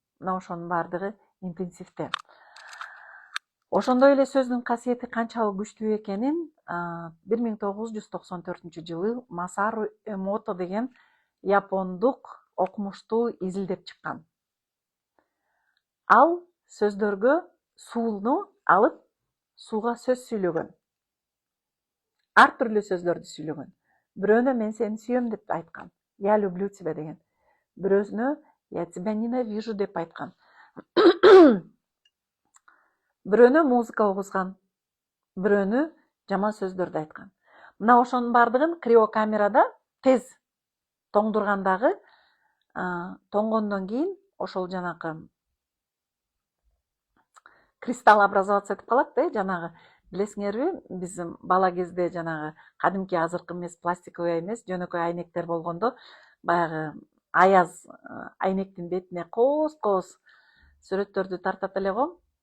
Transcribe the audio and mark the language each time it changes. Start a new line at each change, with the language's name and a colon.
Kyrgyz: Мына ошонун баардыгы интенсивте. Ошондой эле сөздүн касиети канчалык күчтүү экенин 1994-жылы Масару Эмото деген япондук окумуштуу изилдеп чыккан. Ал сөздөргө сууну алып, сууга сөз сүйлөгөн. Ар түрлүү сөздөрдү сүйлөгөн. Бирөөнө мен сени сүйөм деп айткан.
Russian: Я люблю тебя
Kyrgyz: деген. Бирөөнө
Russian: я тебя ненавижу
Kyrgyz: деп айткан. Бирөөнө музыка угузган. Бирөөнө жаман сөздөрдү айткан. Мына ошонун баардыгын криокамерада тез тоңдургандагы, тоңгондон кийин ошол жанакы кристалл образоваться этип калат, жанагы билесиңерби, биз бала кезде жанагы кадимки азыркы эмес, пластиковый эмес, жөнөкөй айнектер болгондо баягы аяз айнектин бетине кооз-кооз сүрөттөрдү тартат эле го.